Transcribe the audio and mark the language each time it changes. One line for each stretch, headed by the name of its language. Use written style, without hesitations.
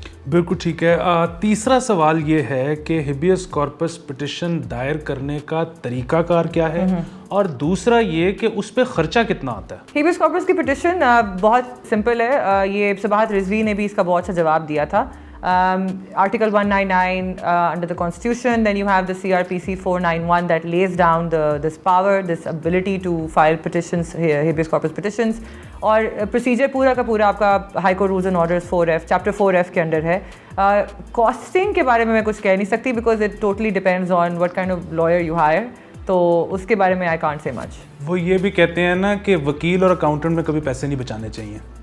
Urdu: بالکل ٹھیک ہے. تیسرا سوال یہ ہے کہ ہیبیس کارپس پٹیشن دائر کرنے کا طریقہ کار کیا ہے، اور دوسرا یہ کہ اس پہ خرچہ کتنا آتا ہے؟ ہیبیس کارپس کی پٹیشن بہت سمپل ہے. یہ سباحت رضوی نے بھی اس کا بہت اچھا جواب دیا تھا.
English: Article 199 under the Constitution, then you have the CRPC 491 that lays down this power, this ability to file petitions, habeas corpus petitions.
Urdu: اور پروسیجر پورا کا پورا آپ کا high court rules and orders 4F chapter 4F کے under ہے. Casting کے بارے میں کچھ کہہ نہیں سکتی
English: Because it totally depends on what kind of lawyer you hire.
Urdu: تو اس کے بارے میں
English: I can't say much.
Urdu: وہ یہ بھی کہتے ہیں نا کہ وکیل اور اکاؤنٹنٹ میں کبھی پیسے نہیں بچانے چاہیے.